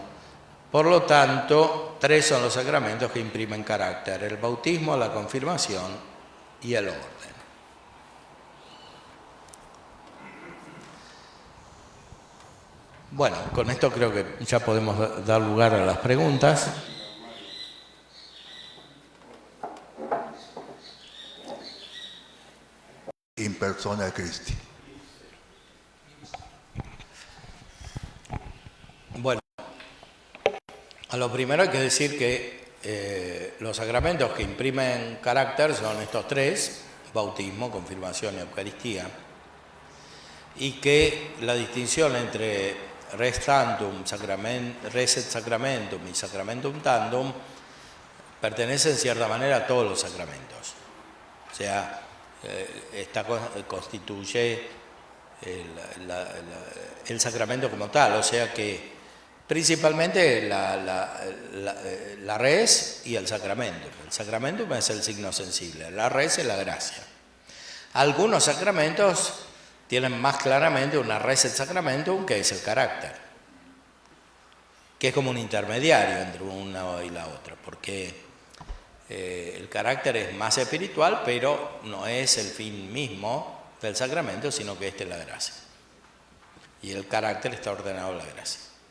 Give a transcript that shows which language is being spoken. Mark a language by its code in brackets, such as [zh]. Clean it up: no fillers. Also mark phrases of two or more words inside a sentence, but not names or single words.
[es] Por lo tanto, tres son los sacramentos que imprimen carácter: el bautismo, la confirmación y el orden. Bueno, con esto creo que ya podemos dar lugar a las preguntas. [la] In persona Christi. [es] Bueno, a lo primero hay que decir que los sacramentos que imprimen carácter son estos tres: bautismo, confirmación y Eucaristía, y que la distinción entre [la] res tantum, res et sacramentum [es] y [la] sacramentum tantum [es] pertenece en cierta manera a todos los sacramentos. O sea, constituye el sacramento como tal, o sea que principalmente la res y el sacramento. El sacramento es el signo sensible, la res es la gracia. Algunos sacramentos tienen más claramente una [la] res et sacramentum, [es] que es el carácter, que es como un intermediario entre una y la otra, porque el carácter es más espiritual, pero no es el fin mismo del sacramento, sino que esta es la gracia. Y el carácter está ordenado a la gracia.